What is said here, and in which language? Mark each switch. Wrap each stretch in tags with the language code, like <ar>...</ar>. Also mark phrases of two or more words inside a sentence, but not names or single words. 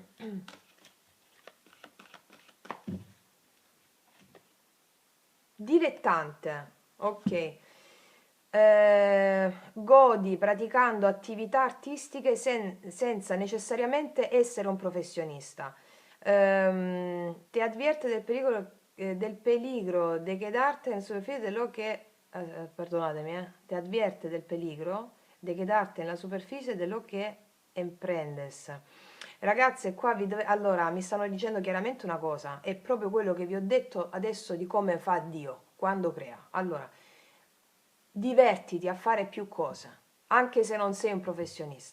<it>Dilettante. Ok. Godi praticando attività artistiche senza necessariamente essere un professionista.</it> <es>Ti avvierte del peligro de quedarte en superficie de lo che, perdonatemi, ti advierte del peligro de quedarte nella superficie de lo che emprendes.</es> <it>Ragazze, qua allora mi stanno dicendo chiaramente una cosa, è proprio quello che vi ho detto adesso di come fa Dio quando crea. Allora, divertiti a fare più cose, anche se non sei un professionista.</it>